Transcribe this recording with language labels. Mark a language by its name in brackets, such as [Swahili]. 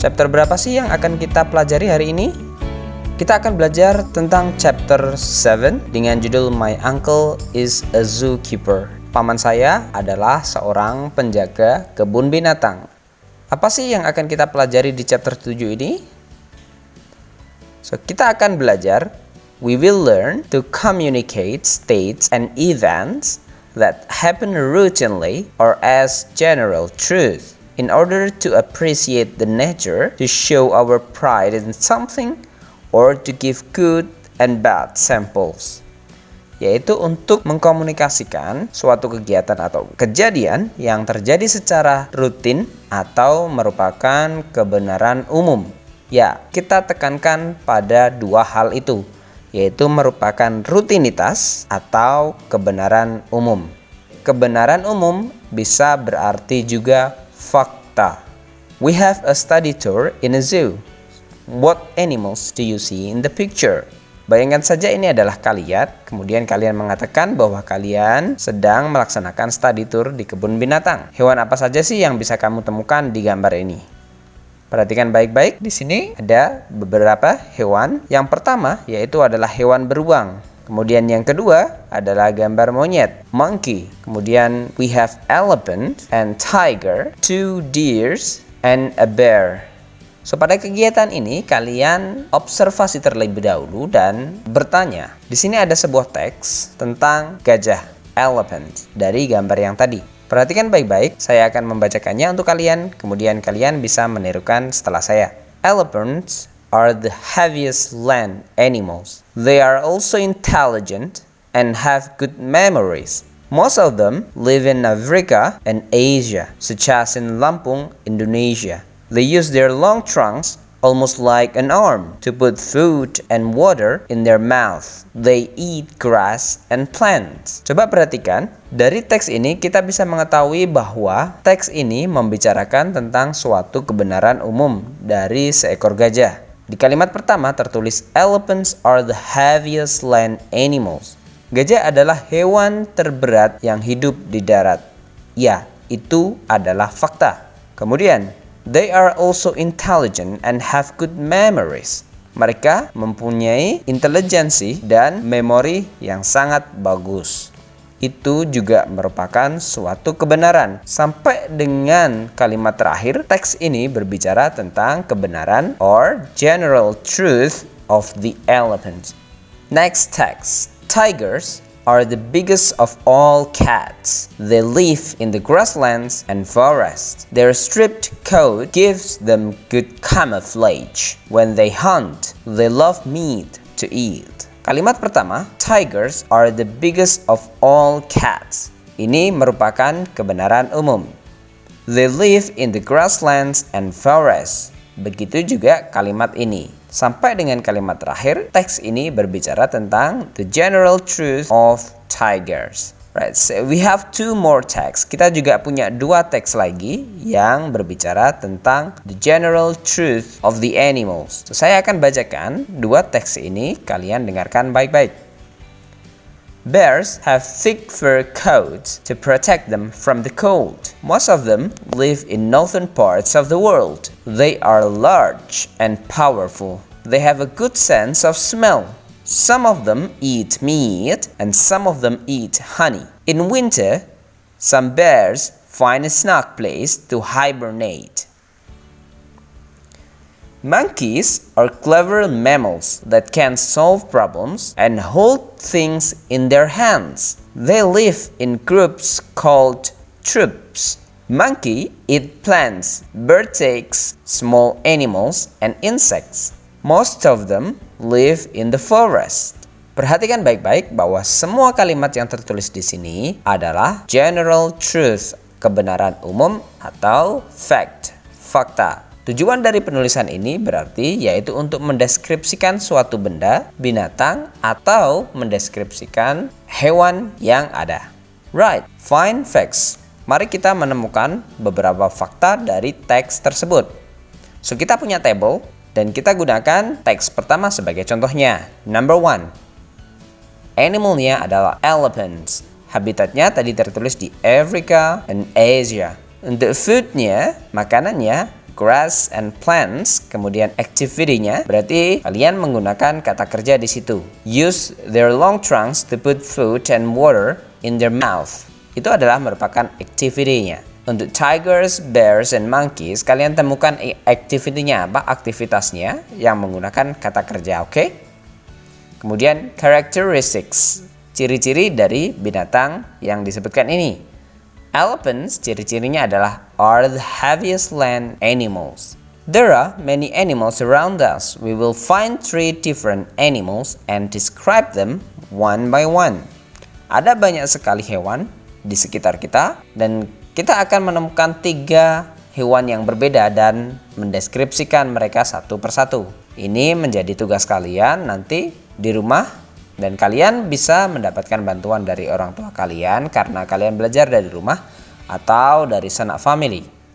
[Indonesian] Chapter berapa sih yang akan kita pelajari hari ini? Kita akan belajar tentang chapter 7 dengan judul [English] My Uncle is a Zookeeper. [Indonesian] Paman saya adalah seorang penjaga kebun binatang. Apa sih yang akan kita pelajari di chapter 7 ini? So, kita akan belajar, [English] we will learn to communicate states and events that happen routinely or as general truth in order to appreciate the nature, to show our pride in something, or to give good and bad samples. [Indonesian] Yaitu untuk mengkomunikasikan suatu kegiatan atau kejadian yang terjadi secara rutin atau merupakan kebenaran umum. Ya, kita tekankan pada dua hal itu, yaitu merupakan rutinitas atau kebenaran umum. Kebenaran umum bisa berarti juga fakta. [English] We have a study tour in a zoo. What animals do you see in the picture? [Indonesian] Bayangkan saja ini adalah kalian, kemudian kalian mengatakan bahwa kalian sedang melaksanakan study tour di kebun binatang. Hewan apa saja sih yang bisa kamu temukan di gambar ini? Perhatikan baik-baik, di sini ada beberapa hewan. Yang pertama yaitu adalah hewan beruang. Kemudian yang kedua adalah gambar monyet, monkey. Kemudian [English] we have elephant and tiger, 2 deers and a bear. [Indonesian] So pada kegiatan ini kalian observasi terlebih dahulu dan bertanya. Di sini ada sebuah teks tentang gajah, elephant, dari gambar yang tadi. Perhatikan baik-baik, saya akan membacakannya untuk kalian, kemudian kalian bisa menirukan setelah saya. [English] Elephants are the heaviest land animals. They are also intelligent and have good memories. Most of them live in Africa and Asia, such as in Lampung, Indonesia. They use their long trunks, almost like an arm, to put food and water in their mouth. They eat grass and plants. [Indonesian] Coba perhatikan, dari teks ini kita bisa mengetahui bahwa teks ini membicarakan tentang suatu kebenaran umum dari seekor gajah. Di kalimat pertama tertulis [English] elephants are the heaviest land animals. [Indonesian] Gajah adalah hewan terberat yang hidup di darat. Ya, itu adalah fakta. Kemudian, [English] they are also intelligent and have good memories. [Indonesian] Mereka mempunyai intelijensi dan memori yang sangat bagus. Itu juga merupakan suatu kebenaran. Sampai dengan kalimat terakhir, teks ini berbicara tentang kebenaran [English] or general truth of the elephant. Next text. Tigers are the biggest of all cats. They live in the grasslands and forests. Their striped coat gives them good camouflage. When they hunt, they love meat to eat. [Indonesian] Kalimat pertama, [English] tigers are the biggest of all cats. [Indonesian] Ini merupakan kebenaran umum. [English] They live in the grasslands and forests. [Indonesian] Begitu juga kalimat ini. Sampai dengan kalimat terakhir, teks ini berbicara tentang [English] the general truth of tigers. Right, so we have 2 more texts. [Indonesian] Kita juga punya 2 teks lagi yang berbicara tentang [English] the general truth of the animals. [Indonesian] So, saya akan bacakan 2 teks ini, kalian dengarkan baik-baik. [English] Bears have thick fur coats to protect them from the cold. Most of them live in northern parts of the world. They are large and powerful. They have a good sense of smell. Some of them eat meat and some of them eat honey. In winter, some bears find a snug place to hibernate. Monkeys are clever mammals that can solve problems and hold things in their hands. They live in groups called troops. Monkey eat plants, bird eggs, small animals, and insects. Most of them live in the forest. [Indonesian] Perhatikan baik-baik bahwa semua kalimat yang tertulis di sini adalah [English] general truth, [Indonesian] kebenaran umum atau fact, fakta. Tujuan dari penulisan ini berarti yaitu untuk mendeskripsikan suatu benda, binatang, atau mendeskripsikan hewan yang ada. [English] Right, find facts. [Indonesian] Mari kita menemukan beberapa fakta dari teks tersebut. So, kita punya table. Dan kita gunakan teks pertama sebagai contohnya. Number 1. Animalnya adalah elephants. Habitatnya tadi tertulis di Africa and Asia. Untuk foodnya, makanannya, [English] grass and plants, [Indonesian] kemudian activity-nya, berarti kalian menggunakan kata kerja di situ. [English] Use their long trunks to put food and water in their mouth. [Indonesian] Itu adalah merupakan activity-nya. Untuk tigers, bears, and monkeys, kalian temukan activity-nya apa? Aktivitasnya yang menggunakan kata kerja, oke? Kemudian characteristics, ciri-ciri dari binatang yang disebutkan ini. [English] Elephants, [Indonesian] ciri-cirinya adalah [English] are the heaviest land animals. There are many animals around us. We will find 3 different animals and describe them one by one. [Indonesian] Ada banyak sekali hewan di sekitar kita dan kita akan menemukan 3 hewan yang berbeda dan mendeskripsikan mereka satu persatu. Ini menjadi tugas kalian nanti di rumah. Dan kalian bisa mendapatkan bantuan dari orang tua kalian karena kalian belajar dari rumah atau dari sanak family.